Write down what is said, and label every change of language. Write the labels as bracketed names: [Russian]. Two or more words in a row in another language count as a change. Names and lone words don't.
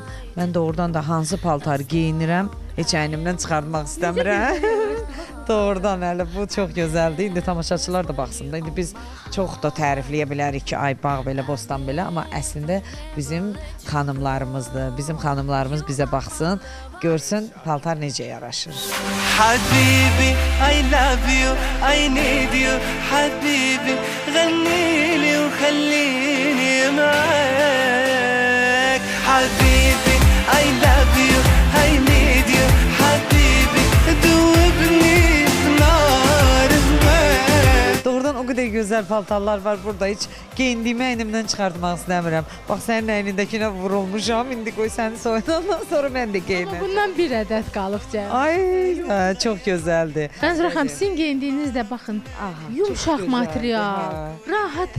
[Azerbaijani] Mən doğrudan da hansı paltarı geyinirəm, heç əynimdən çıxartmaq istəmirəm. Doğrudan hələ bu çox gözəldir. İndi tamaşaçılar da baxsın da. İndi biz çox da tərifləyə bilərik ki, ay bağ belə, bostan belə, amma əslində bizim xanımlarımızdır. Bizim xanımlarımız bizə baxsın, görsün paltar necə yaraşır. [English] Habibi, I love you, I need you, habibi, [Arabic] غنيلي وخليني معاك. [English] Habibi, I love you, I need you, habibi, [Arabic] دوبني في نار هواك. [Azerbaijani] Doğrudan o qədər gözəl paltarlar var burada. Heç geyindiyimi əynimdən çıxartmaq istəmirəm. Bax, sənin əynindəkinə vurulmuşam. İndi qoy səni soyunandan sonra mən də geyinəm. Bundan bir ədəd qalıb cəmi. Ay, çox gözəldir. Mənzurə xanım, sizin geyindiyinizdə baxın, yumşaq material, rahat